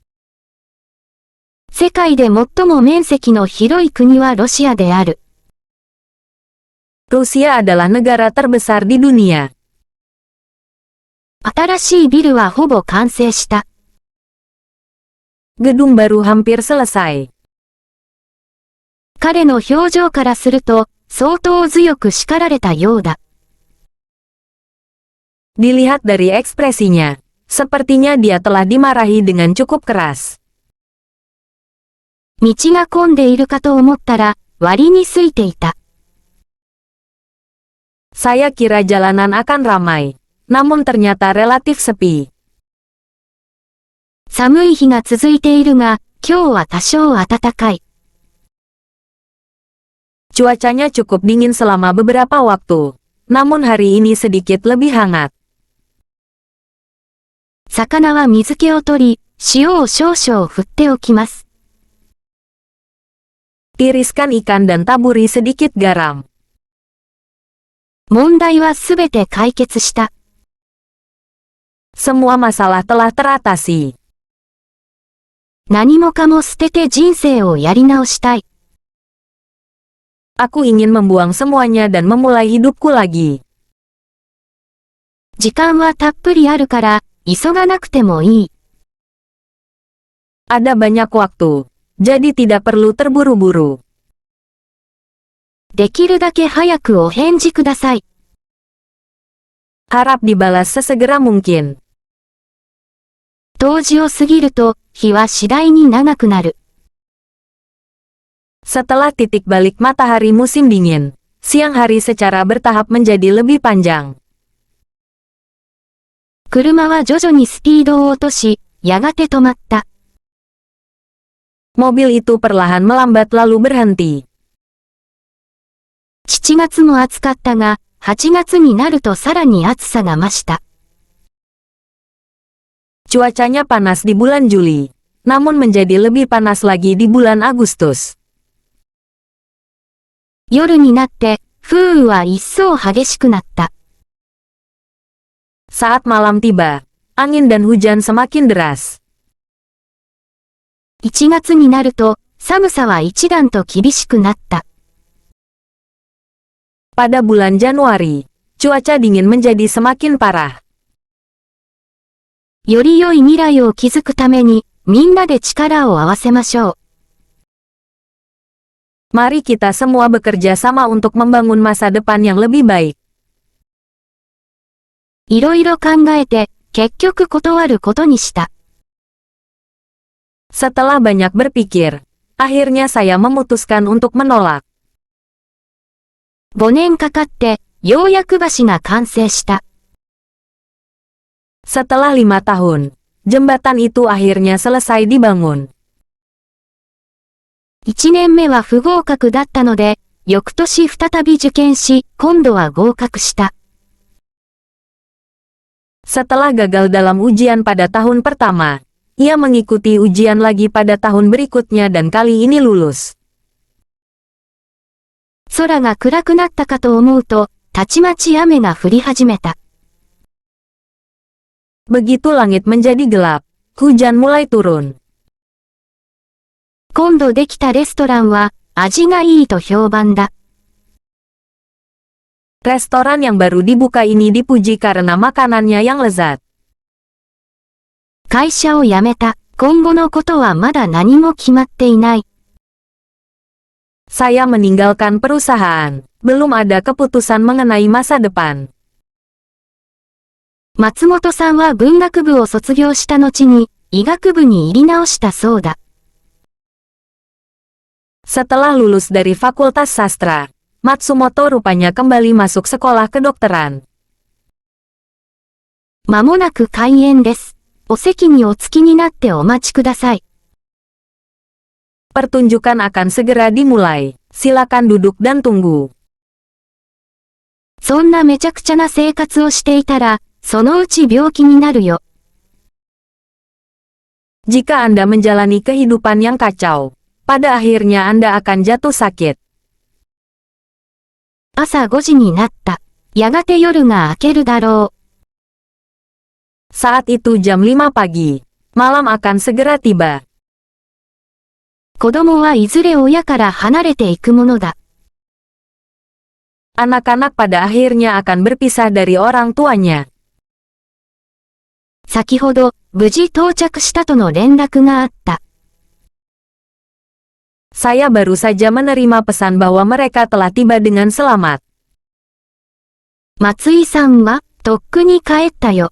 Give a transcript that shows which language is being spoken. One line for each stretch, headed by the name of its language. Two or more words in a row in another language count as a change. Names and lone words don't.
Japanese: 世界で最も面積の広い国はロシアである。
Indonesian: Rusia adalah negara terbesar di dunia.
Japanese: 新しいビルはほぼ完成した。
Indonesian: Gedung baru hampir selesai.
Japanese: 彼の表情からすると、相当強く叱られたようだ。
Indonesian: Dilihat dari ekspresinya, sepertinya dia telah dimarahi dengan cukup keras.
Japanese: 道が混んでいるかと思ったら、割に空いていた。
Indonesian: Saya kira jalanan akan ramai, namun ternyata relatif sepi.
Japanese: 寒い日が続いているが、今日は多少暖かい。
Indonesian: Cuacanya cukup dingin selama beberapa waktu, namun hari ini sedikit lebih hangat.
Japanese: 魚は水気を取り、塩を少々振っておきます。
Indonesian: Tiriskan ikan dan taburi sedikit garam.
Japanese: 問題はすべて解決した。
Indonesian: Semua masalah telah teratasi.
Japanese: 何もかも捨てて人生をやり直したい。
Indonesian: Aku ingin membuang semuanya dan memulai hidupku lagi.
Japanese: 時間はたっぷりあるから、急がなくてもいい。
Indonesian: Ada banyak waktu, jadi tidak perlu terburu-buru.
Japanese: できるだけ早くお返事ください。
Indonesian: Harap dibalas sesegera mungkin.
Japanese: 冬至を過ぎると、日は次第に長くなる。
Indonesian: Setelah titik balik matahari musim dingin, siang hari secara bertahap menjadi lebih panjang.
Japanese: 車は徐々にスピードを落とし、やがて止まった。
Indonesian: Mobil itu perlahan melambat lalu berhenti.
Japanese: 7 月も暑かったが、8月になるとさらに暑さが増した。
Indonesian: Cuacanya panas di bulan Juli, namun menjadi lebih panas lagi di bulan Agustus.
Japanese: 夜になって、風雨は一層激しくなった。
Indonesian: Saat malam tiba, angin dan hujan semakin deras.
Japanese: 1 月になると、寒さは一段と厳しくなった。
Indonesian: Pada bulan Januari, cuaca dingin menjadi semakin parah.
Japanese: より良い未来を築くために、みんなで力を合わせましょう。
Indonesian: Mari kita semua bekerja sama untuk membangun masa depan yang lebih baik.
Japanese: いろいろ考えて、結局断ることにした。
Indonesian: Setelah banyak berpikir, akhirnya saya memutuskan untuk menolak.
Japanese: 5 年かかって、ようやく橋が完成した。
Indonesian: Setelah 5 tahun, jembatan itu akhirnya selesai dibangun.
Japanese: 1 年目は不合格だったので、翌年再び受験し、今度は合格した。
Indonesian: Setelah gagal dalam ujian pada tahun pertama, ia mengikuti ujian lagi pada tahun berikutnya dan kali ini lulus.
Japanese: 空が暗くなったかと思うと、たちまち雨が降り始めた。
Indonesian: Begitu langit menjadi gelap, hujan mulai turun.
Japanese: 今度できたレストランは、味がいいと評判だ。
Indonesian: Restoran yang baru dibuka ini dipuji karena makanannya yang lezat.
Japanese: 会社を辞めた。今後のことはまだ何も決まっていない。
Indonesian: Saya meninggalkan perusahaan. Belum ada keputusan mengenai masa depan.
Japanese: 松本さんは文学部を卒業した後に、医学部に入り直したそうだ。
Indonesian: Setelah lulus dari Fakultas Sastra, Matsumoto rupanya kembali masuk sekolah kedokteran.
Japanese: まもなく開演です。お席にお着きになってお待ちください。
Indonesian: Pertunjukan akan segera dimulai. Silakan duduk dan tunggu.
Japanese: そんなめちゃくちゃな生活をしていたら、そのうち病気になるよ。
Indonesian: Jika Anda menjalani kehidupan yang kacau, pada akhirnya Anda akan jatuh sakit.
Japanese: 朝5時になった。やがて夜が明けるだろう。
Indonesian: Saat itu jam 5 pagi. Malam akan segera tiba.
Japanese: 子供はいずれ親から離れていくものだ。
Indonesian: Anak-anak pada akhirnya akan berpisah dari orang tuanya.
Japanese: 先ほど、無事到着したとの連絡があった。
Indonesian: Saya baru saja menerima pesan bahwa mereka telah tiba dengan selamat.
Japanese: 松井さんは、とっくに帰ったよ。